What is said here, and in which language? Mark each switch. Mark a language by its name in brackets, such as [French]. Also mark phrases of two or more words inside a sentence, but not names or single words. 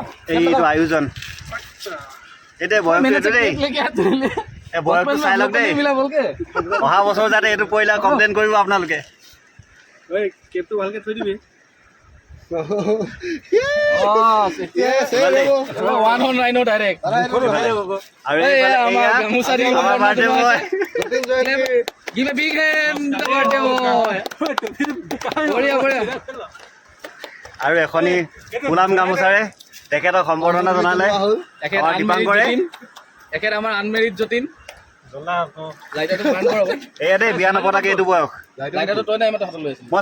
[Assamese] এইটো আয়োজন এতিয়া বয়সটো এইটো দেই এই বয়সটো চাই লওক দেই অহা বছৰ যাতে এইটো পৰিলে কমপ্লেইন কৰিব আপোনালোকে ঐ কেবটো ভালকৈ থৈ দিবি ডাইৰেক্ট আৰু এই এইফালে আমাৰ এয়া গামোচা দি আমাৰ [English] birthday boy। [Assamese] যতীন জয়ন্তী [English] Give a big hand, the birthday boy. [Assamese] বঢ়িয়া বঢ়িয়া আৰু এখনি পুলাম গামোচাৰে তেখেতক সম্বৰ্ধনা জনালে এখেত আমাৰ আনমেৰিড দীপাংকৰে যতীন এখেত আমাৰ আনমেৰিড যতীন জ্বলা আকৌ লাইটাৰটো বান কৰাব এয়া দেই বিয়া নপতাকে এইটো বয়স লাইটাৰটো তই নাই মই হাতত লৈ আছিলো